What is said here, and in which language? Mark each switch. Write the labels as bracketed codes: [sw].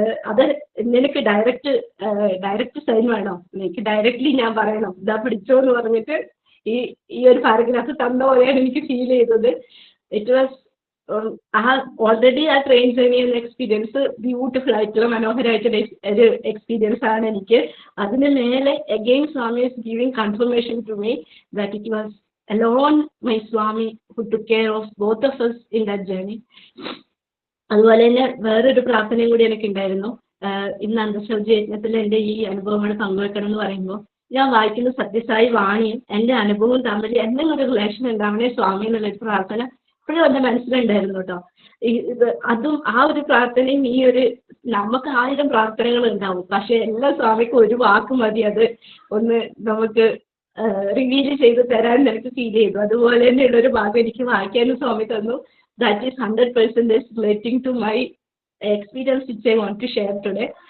[ml] അത് നിനക്ക് direct sign വേണോ, എനിക്ക് ഡയറക്റ്റ്ലി ഞാൻ പറയണം, ഇതാ പിടിച്ചോ എന്ന് പറഞ്ഞിട്ട് ഈ ഒരു പാരഗ്രാഫ് തന്ന പോലെയാണ് എനിക്ക് ഫീൽ ചെയ്തത്. [en] it was already [ml] ആ ട്രെയിൻ ജേർണി എന്ന എക്സ്പീരിയൻസ് ബ്യൂട്ടിഫുൾ ആയിട്ടുള്ള മനോഹരമായിട്ടുള്ള ഒരു എക്സ്പീരിയൻസ് ആണ് എനിക്ക്. അതിന് മേലെ [en] Again Swami is giving confirmation to me that it was alone my Swami who took care of both of us in that journey. [ml] അതുപോലെ തന്നെ വേറൊരു പ്രാർത്ഥനയും കൂടി എനിക്ക് ഉണ്ടായിരുന്നു. ഇന്ന് അന്തർശൗച യജ്ഞത്തിൽ എൻ്റെ ഈ അനുഭവങ്ങൾ പങ്കുവെക്കണം എന്ന് പറയുമ്പോൾ ഞാൻ വായിക്കുന്ന സത്യസായി വാണിയും എൻ്റെ അനുഭവവും തമ്മിൽ എന്തെങ്കിലും ഒരു റിലേഷൻ ഉണ്ടാവണേ സ്വാമി എന്നുള്ളൊരു പ്രാർത്ഥന ഇപ്പോഴും എൻ്റെ മനസ്സിലുണ്ടായിരുന്നു കേട്ടോ. അതും ആ ഒരു പ്രാർത്ഥനയും നമുക്ക് 1000 പ്രാർത്ഥനകൾ ഉണ്ടാവും, പക്ഷെ എല്ലാ സ്വാമിക്കും ഒരു വാക്ക് മതി അത് ഒന്ന് നമുക്ക് റിവീൽ ചെയ്ത് തരാൻ എനിക്ക് ഫീൽ ചെയ്തു. അതുപോലെ തന്നെയുള്ള ഒരു ഭാഗം എനിക്ക് വായിക്കാനും സ്വാമി തന്നു. [en] That is 100% relating to my experience which I want to share today.